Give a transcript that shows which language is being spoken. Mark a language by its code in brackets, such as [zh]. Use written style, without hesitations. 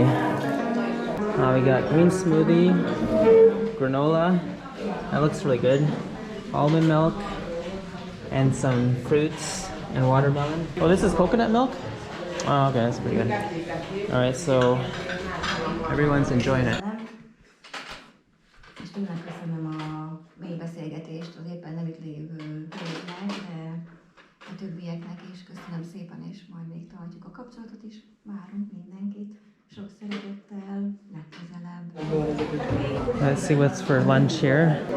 [en] We got green smoothie, granola. That looks really good. Almond milk, and some fruits and watermelon. Oh, this is coconut milk? Oh, okay, that's pretty good. Alright, so everyone's enjoying it. [hu] És tényleg köszönöm a mély beszélgetést az éppen nem itt lévő hölgynek, de a többieknek is köszönöm szépen, és majd még tartjuk a kapcsolatot is. Várunk mindenkit. Sok szeretettel, legközelebb. [en] Let's see what's for lunch here.